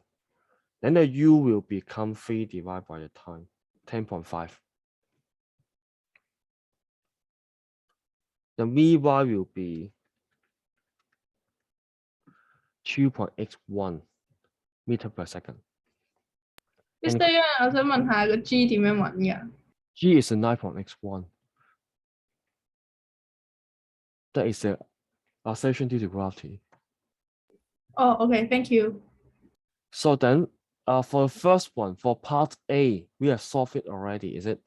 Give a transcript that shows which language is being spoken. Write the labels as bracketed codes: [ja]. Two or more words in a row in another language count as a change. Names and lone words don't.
[en] Then the U will become 3 divided by the time, 10.5. The Vy will be 2.81 meter per second. Mr. Yang， [yue] 我想問下個 G 點樣揾㗎？ [en] G is a 9.x1. That is the acceleration due to gravity. Oh, okay, thank you. So then, for the first one, for part A, we have solved it already, is it?